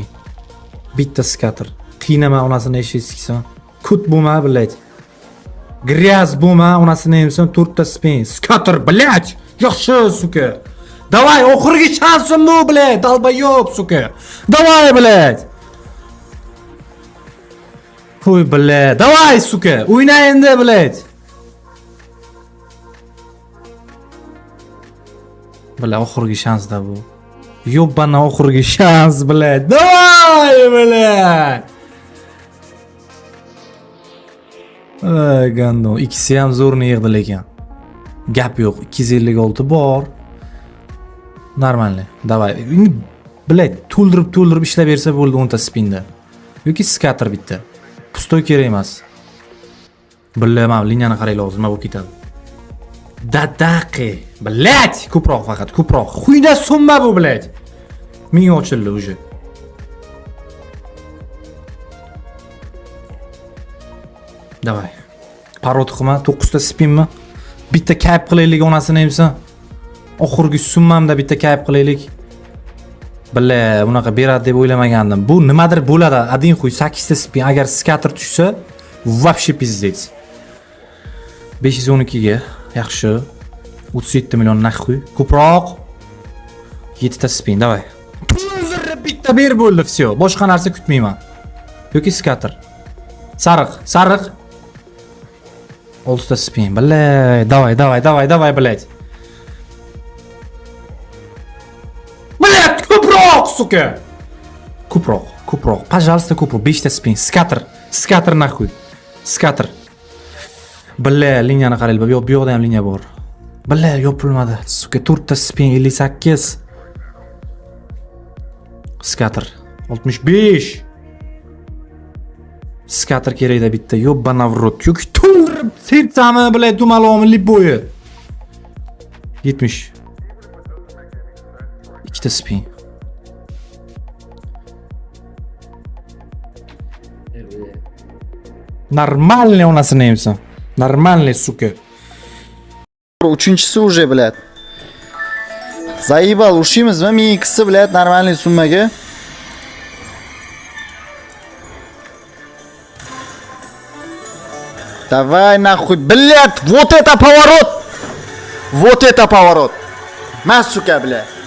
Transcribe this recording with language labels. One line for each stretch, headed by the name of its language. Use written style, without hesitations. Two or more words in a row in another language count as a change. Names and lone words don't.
Uzbek: Bitta skater. Qiynama onasini eshitsin. Kut bo'lma, блядь. Gryaz bo'lma, onasini emsin 4 ta spin. Skater, блядь. Yaxshi,
Russian: сука. Давай,
Uzbek: oxirgi shansim bu,
Russian: блядь, долбоёб, сука. Давай, блядь. Qo'y, блядь. Давай, сука.
Uzbek: O'yna endi,
Russian: блядь. Бля,
Uzbek: oxirgi shansda bu. Ёбана oxirgi shans,
Russian: блядь. Давай, блядь.
Uzbek: Ey gando, ikkisi ham zo'rni yig'di lekin. Gap yo'q, 256 bor.
Russian: Нормально. Давай. Блядь,
Uzbek: to'ldirib ishlab bersa bo'ldi 10 ta spinda. Yoki skater bitta. Pustoy kerak emas. Bilaman, liniyani qaraylar, hozir nima bo'lib ketadi. Dadaqi. Блядь, ko'proq faqat, ko'proq. Xuyda summa bu, блядь. Ming ochildi уже.
Russian: Давай.
Uzbek: Parod qilma, 9 ta spinmi? Bitta kayf qilaylik onasini emsan. Oxirgi summamda bitta kayf qilaylik. Billa, bunaqa beradi deb o'ylamagandim. Bu nimadir bo'ladi. Adin qo'y 8 ta spin. Agar skater tushsa,
Russian: вообще пиздец.
Uzbek: 512 ga, yaxshi. 37 million naqd. Ko'proq. 7 ta spin, давай. Pulni bitta ber bo'ldi, всё. Boshqa narsa kutmayman. Yoki skater. Sariq. 6 ta spin. Billa,
Russian: давай, блядь. Блядь,
Uzbek: ko'proq, suka. Ko'proq. Пожалуйста, ko'proq. 5 ta spin. Skater нахуй. Skater. Billa, liniyani qaraylik. Bu yoqda ham liniya bor. Billa, yopilmadi. Suka, 4 ta spin 58. Skater 65. Skater kerakda bitta.
Russian: Ёбана врот.
Uzbek: Yoki to'ldirib sertsami, billa, dumalomi liboyi. 70. 2 ta spin. Нормальный onasini emsan.
Russian: Нормальный, сука. Uchinchisi уже, блядь. Заебал,
Uzbek: ушимizmi? Men ikkisi,
Russian: блядь, нормальный summaga. Давай нахуй, блядь, вот это поворот! Вот это поворот! Mas, сука, блядь.